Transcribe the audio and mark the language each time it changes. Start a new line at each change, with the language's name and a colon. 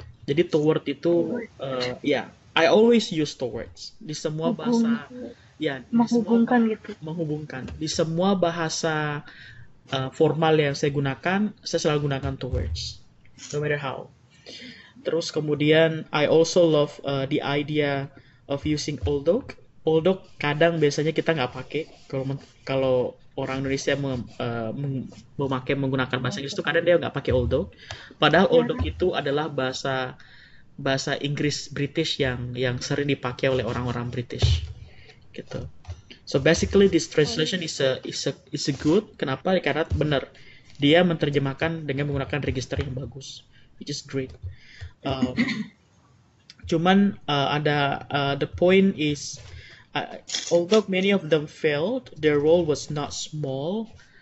Indonesian: Jadi toward itu,
English: I always use towards
Indonesian: di semua bahasa. Ya, Menghubungkan gitu. Menghubungkan. Di semua bahasa formal yang saya gunakan, saya selalu gunakan towards,
English: no matter how.
Indonesian: Terus kemudian
English: I also love the idea of using although.
Indonesian: Although kadang biasanya kita nggak pakai kalau orang Indonesia menggunakan bahasa Inggris itu kadang dia nggak pakai although. Padahal although itu adalah bahasa Inggris British yang sering dipakai oleh orang-orang British gitu.
English: So basically this translation is a good.
Indonesian: Kenapa? Karena benar dia menerjemahkan dengan menggunakan register yang bagus,
English: which is great.
Indonesian: Cuman ada
English: the point is although many of them failed, their role was not small.